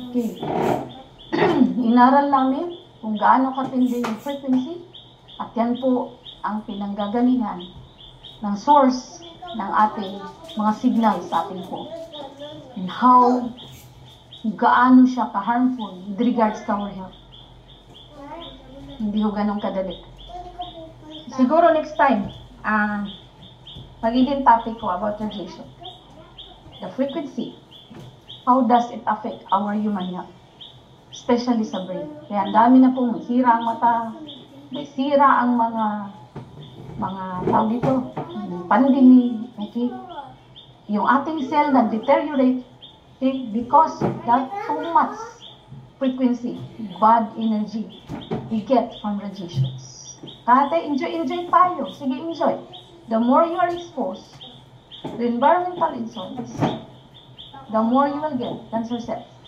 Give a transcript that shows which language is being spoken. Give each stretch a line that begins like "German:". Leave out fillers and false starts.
Filipino: Okay. Inaral namin kung gaano katindi yung frequency at yan po ang pinanggagalingan ng source ng ating mga signals sa ating phone
English: and how
Filipino: gaano siya ka-harmful with regards to our health. Hindi ho ganun kadali. Siguro next time, magiging topic ko about radiation.
English: The frequency. How does it affect our human health?
Filipino: Especially sa brain. Kaya ang dami na pong may sira ang mata, may sira ang mga tawag dito, pandemic, okay? Yung ating cell nag-deteriorate, okay?
English: Because that too much frequency, bad energy we get from radiations.
Filipino: Kaya enjoy tayo. Sige, enjoy.
English: The more you are exposed to environmental insults, the more you will get cancer cells.